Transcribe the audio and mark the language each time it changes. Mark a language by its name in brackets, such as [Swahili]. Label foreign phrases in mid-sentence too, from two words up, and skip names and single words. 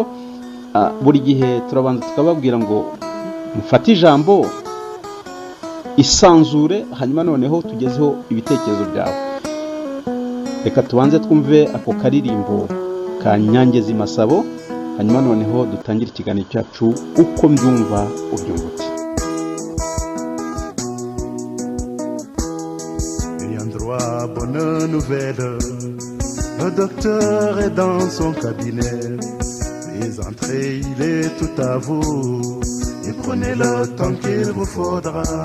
[Kinyarwanda] Buri gihe turabanza tukababwira ngo mufate ijambo isanzure, hanyuma noneho tugezeho ibitekerezo byawe. Reka tubanze twumve ako karirimbo ka Nyangezi Masabo, hanyuma noneho dutangire ikiganiro cyacu uko mbyumva ubyumvute. [French] Ayant droit, bonne nouvelle, le docteur est dans son cabinet. Les entrées, il est tout à vous, et prenez le temps qu'il vous faudra.